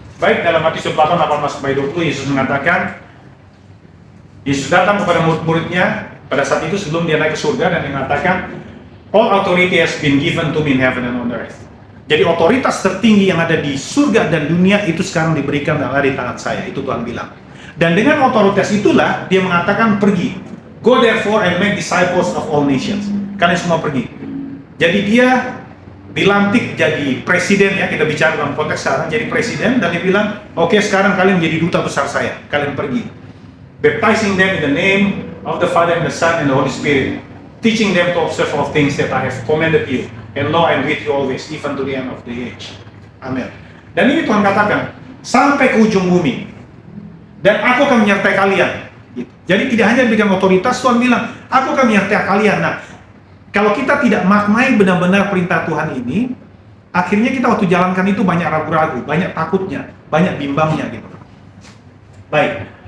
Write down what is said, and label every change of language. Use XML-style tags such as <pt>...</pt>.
<id>Baik, dalam Matius 28:18-20, Yesus mengatakan, Yesus datang kepada murid-muridnya pada saat itu sebelum dia naik ke surga dan mengatakan,</id> <en>all authority has been given to me in heaven and on earth.</en> <id>Jadi otoritas tertinggi yang ada di surga dan dunia itu sekarang diberikan dan ada di tangan saya, itu Tuhan bilang. Dan dengan otoritas itulah dia mengatakan pergi.</id> <en>Go therefore and make disciples of all nations.</en> <id>Kalian semua pergi. Jadi dia dilantik jadi presiden ya, kita bicara dalam konteks sekarang jadi presiden, dan dia bilang, oke, sekarang kalian menjadi duta besar saya, kalian pergi.</id> <en>Baptizing them in the name of the Father and the Son and the Holy Spirit, teaching them to observe all things that I have commanded you, and lo, I'm with you always, even to the end of the age.</en> <id>Amin. Dan ini Tuhan katakan, sampai ke ujung bumi, dan aku akan menyertai kalian. Jadi tidak hanya diberikan otoritas, Tuhan bilang, aku akan menyertai kalian. Nah, kalau kita tidak maknai benar-benar perintah Tuhan ini, akhirnya kita waktu jalankan itu banyak ragu-ragu, banyak takutnya, banyak bimbangnya gitu. Baik.</id>